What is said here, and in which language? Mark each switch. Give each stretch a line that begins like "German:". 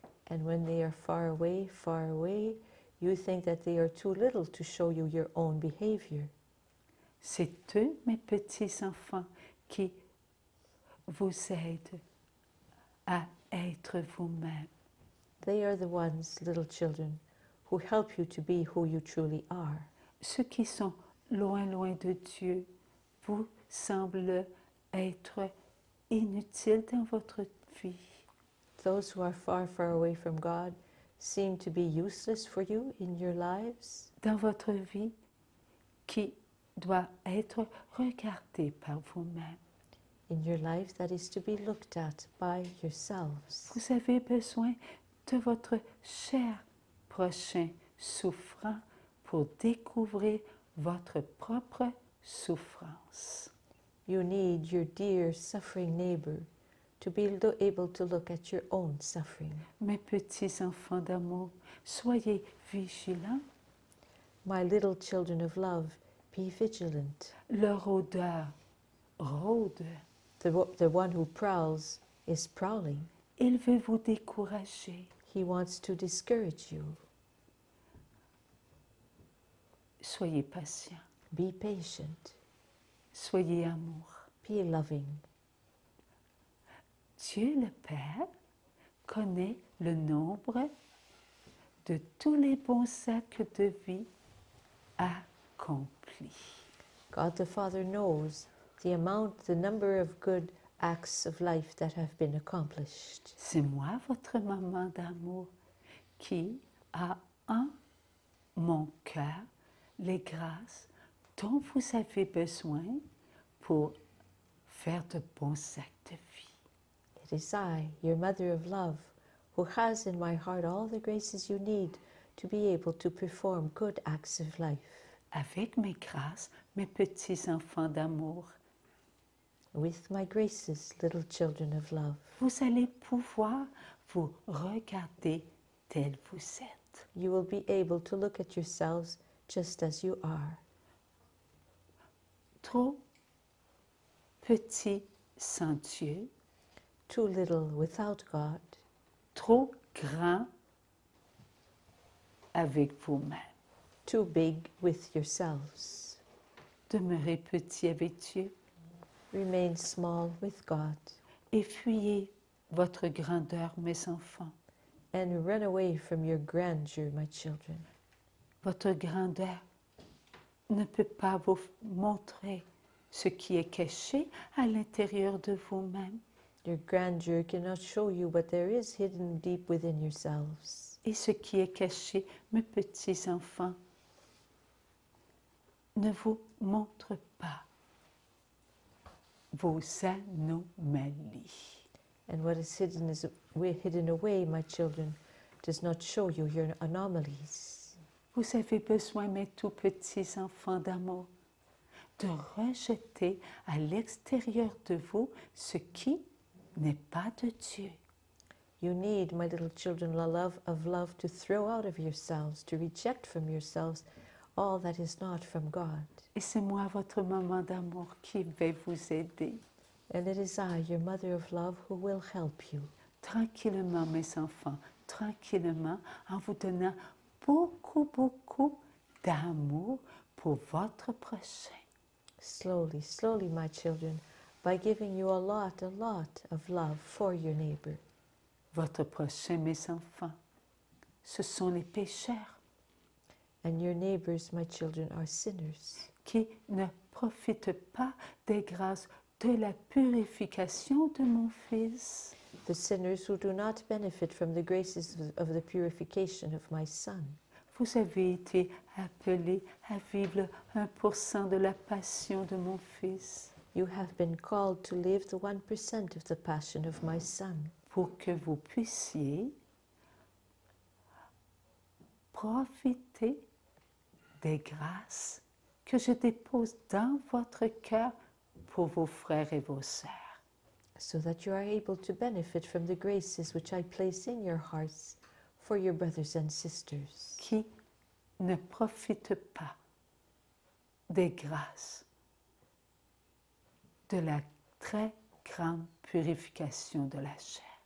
English: And when they are far away, you think that they are too little to show you your own behavior.
French: C'est eux, mes petits-enfants, qui vous aident à être vous-même.
English: They are the ones, little children, who help you to be who you truly are.
French: Ceux qui sont loin, loin de Dieu vous semblent être inutiles dans votre vie.
English: Those who are far away from God seem to be useless for you in your lives,
French: Dans votre vie qui doit être regardée par vous-même.
English: in your life that is to be looked at by yourselves.
French: Vous avez besoin de votre cher prochain souffrant pour découvrir votre propre souffrance.
English: You need your dear suffering neighbor to be able to look at your own suffering.
French: Mes petits enfants d'amour, soyez vigilants.
English: My little children of love, be vigilant.
French: Leur odeur rôde.
English: The one who prowls is prowling.
French: Il veut vous décourager.
English: He wants to discourage you.
French: Soyez patient.
English: Be patient.
French: Soyez amour.
English: Be loving.
French: Dieu le Père connaît le nombre de tous les bons actes de vie accomplis.
English: God the Father knows the number of good acts of life that have been accomplished.
French: C'est moi, votre maman d'amour, qui a en mon cœur les grâces dont vous avez besoin pour faire de bons actes de vie.
English: It is I, your mother of love, who has in my heart all the graces you need to be able to perform good acts of life.
French: Avec mes grâces, mes petits enfants d'amour,
English: With my graces, little children of love,
French: vous allez pouvoir vous regarder tel vous êtes.
English: you will be able to look at yourselves just as you are.
French: Trop petit sans Dieu,
English: Too little without God,
French: trop grand avec vous-même.
English: too big with yourselves.
French: Demeurez petit avec Dieu
English: Remain small with God
French: et fuyez votre grandeur, mes enfants.
English: and run away from your grandeur, my children.
French: Votre grandeur ne peut pas vous montrer ce qui est caché à l'intérieur de vous-même.
English: Your grandeur cannot show you what there is hidden deep within yourselves.
French: Et ce qui est caché, mes petits enfants, ne vous montre pas vos anomalies.
English: And what is hidden away, my children, does not show you your anomalies.
French: Vous avez besoin, mes tout petits enfants d'amour, de rejeter à l'extérieur de vous ce qui n'est pas de Dieu.
English: You need, my little children of love, to throw out of yourselves, to reject from yourselves all that is not from God.
French: Et c'est moi, votre maman d'amour, qui vais vous aider.
English: And it is I, your mother of love, who will help you.
French: Tranquillement, mes enfants, tranquillement, en vous donnant beaucoup, beaucoup d'amour pour votre prochain.
English: Slowly, slowly, my children, by giving you a lot of love for your neighbor.
French: Votre prochain, mes enfants, ce sont les pécheurs
English: And your neighbors, my children, are sinners
French: qui ne profitent pas des grâces de la purification de mon Fils.
English: the sinners who do not benefit from the graces of the purification of my Son.
French: Vous avez été appelés à vivre le 1% de la passion de mon Fils
English: You have been called to live the 1% of the passion of my Son,
French: pour que vous puissiez profiter des grâces que je dépose dans votre cœur pour vos frères et vos sœurs.
English: so that you are able to benefit from the graces which I place in your hearts for your brothers and sisters,
French: Qui ne profitent pas des grâces de la très grande purification de la chair.